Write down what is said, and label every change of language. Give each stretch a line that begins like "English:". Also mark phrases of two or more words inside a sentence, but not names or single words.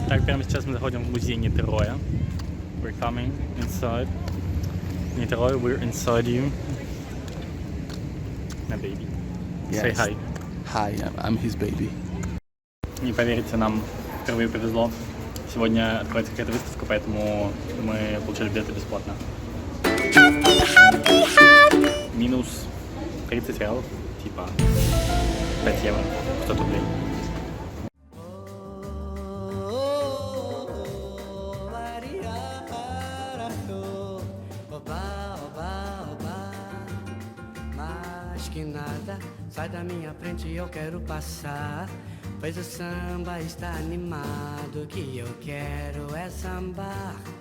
Russian: прямо сейчас мы заходим в музей Нитероя.
English: We're coming inside. Нитерой, we're inside you. На baby. Say hi. Hi, I'm his baby.
Russian: Не поверите, нам впервые повезло. Сегодня откроется какая-то выставка, поэтому мы получили билеты бесплатно. Минус 30 реалов, типа 5 евро, 100 рублей.
Portuguese: Mais que nada, sai da minha frente, eu quero passar. Pois o samba está animado, que eu quero é sambar.